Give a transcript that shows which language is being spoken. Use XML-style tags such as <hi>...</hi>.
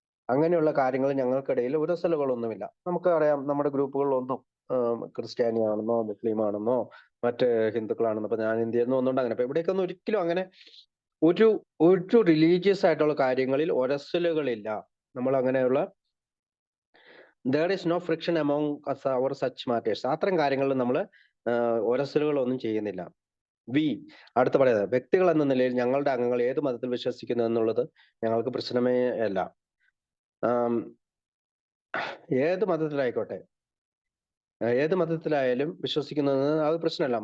<ml>അങ്ങനെയുള്ള കാര്യങ്ങൾ ഞങ്ങൾക്കിടയിൽ ഉരസലുകളൊന്നുമില്ല. നമുക്കറിയാം നമ്മുടെ ഗ്രൂപ്പുകളിലൊന്നും ക്രിസ്ത്യാനിയാണെന്നോ മുസ്ലിം ആണെന്നോ മറ്റ് ഹിന്ദുക്കളാണെന്നോ, ഇപ്പൊ ഞാൻ ഇന്ത്യയിൽ നിന്ന് വന്നുകൊണ്ട് അങ്ങനെ. അപ്പൊ ഇവിടേക്കൊന്നും ഒരിക്കലും അങ്ങനെ ഒരു റിലീജിയസ് ആയിട്ടുള്ള കാര്യങ്ങളിൽ ഉരസലുകളില്ല. നമ്മൾ അങ്ങനെയുള്ള</ml> <en>there is no friction among us our such matters.</en> <ml>അത്തരം കാര്യങ്ങളിൽ നമ്മൾ ഉരസലുകളൊന്നും ചെയ്യുന്നില്ല. അടുത്ത പറയുന്നത്, വ്യക്തികൾ എന്ന നിലയിൽ ഞങ്ങളുടെ അംഗങ്ങൾ ഏത് മതത്തിൽ വിശ്വസിക്കുന്നു എന്നുള്ളത് ഞങ്ങൾക്ക് പ്രശ്നമേ അല്ല. ഏത് മതത്തിലായിക്കോട്ടെ, ഏത് മതത്തിലായാലും വിശ്വസിക്കുന്നത് അത് പ്രശ്നമല്ല.</ml>